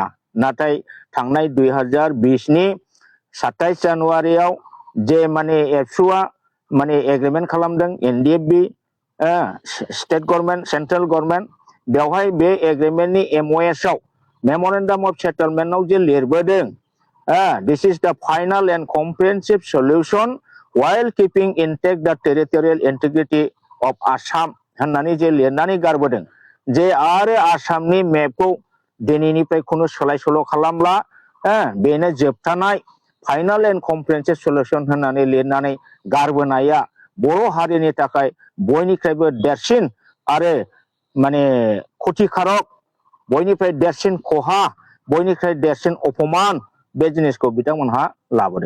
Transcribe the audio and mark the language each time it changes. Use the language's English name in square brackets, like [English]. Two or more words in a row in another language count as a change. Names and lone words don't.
[Bodo] नाथाय थांनाय 2020 नि 27 जानुवारियाव जे माने एबसुआ माने एग्रीमेंट खालामदों NDFB [English] state government central government [Bodo] बेवहाय बे एग्रीमेंटनि [English] MOS आव memorandum of settlementआव [Bodo] जे लिरबोदों [English] this is the final and comprehensive solution while keeping intact the territorial integrity of Assam [Bodo] होननानै जे लिरनानै गारबोदों जे आरो आसामनि मेपखौ दिनैनिफ्राय खुनु सोलाय सोल' खालामला बेनो जोबथानाय [English] final and comprehensive solution [Bodo] होननानै लिरनानै गारबोनाया बर' हारिनि थाखाय बयनिख्रुइबो देरसिन आरो माने खतिकारक बयनिफ्राय देरसिन खहा बयनिख्रुइ देरसिन अपमान बे जिनिसखौ बिथांमोनहा लाबोदों।